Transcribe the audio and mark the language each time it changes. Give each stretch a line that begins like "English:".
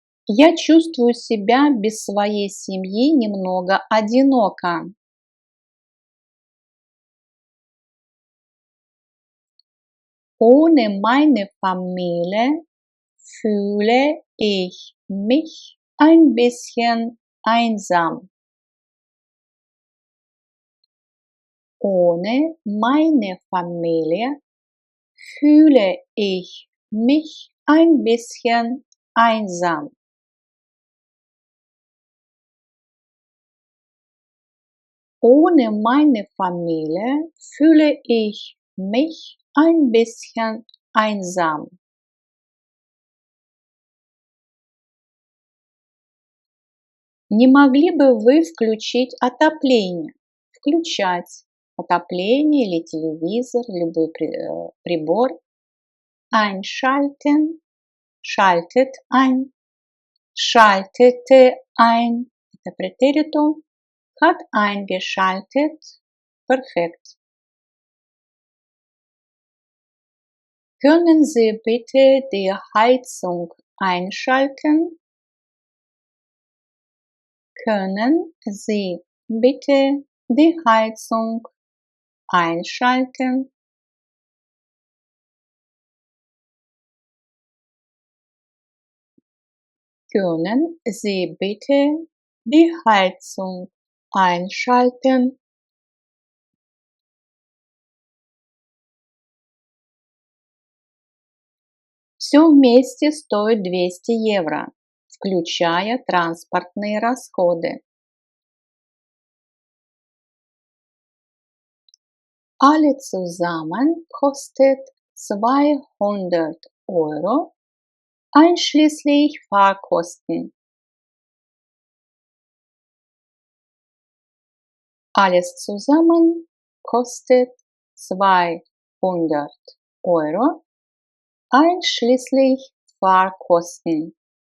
Russian: Я чувствую себя без своей семьи немного одиноко.
German: Ohne meine Familie fühle ich mich ein bisschen einsam. Ohne meine Familie fühle ich mich ein bisschen einsam. Ohne meine Familie fühle ich mich ein bisschen einsam.
Russian: Не могли бы вы включить отопление? Включать отопление или телевизор, любой прибор.
German: Einschalten, schaltet ein, schaltete ein.
Russian: Это претеритум.
German: Hat eingeschaltet. Perfekt. Können Sie bitte die Heizung einschalten? Können Sie bitte die Heizung einschalten? Können Sie bitte die Heizung einschalten?
Russian: Все вместе стоит 200 евро, включая транспортные расходы.
German: Alle zusammen kostet 200 Euro, einschließlich Fahrkosten. Alles zusammen kostet 200 Euro, einschließlich Fahrkosten.